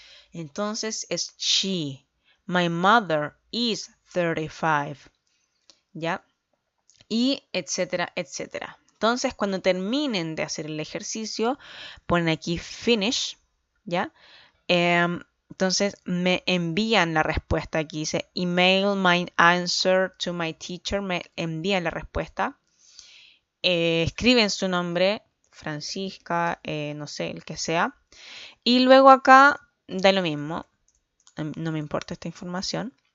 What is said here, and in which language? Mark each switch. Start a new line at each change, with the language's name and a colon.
Spanish: Entonces es
English: she. My mother is 35.
Spanish: ¿Ya? Y etcétera, etcétera. Entonces, cuando terminen de hacer el ejercicio, ponen aquí finish, ¿ya? Entonces, me envían la respuesta. Aquí dice
English: email my answer to my teacher.
Spanish: Me envían la respuesta. Escriben su nombre, Francisca, no sé, el que sea. Y luego acá da lo mismo. No me importa esta información.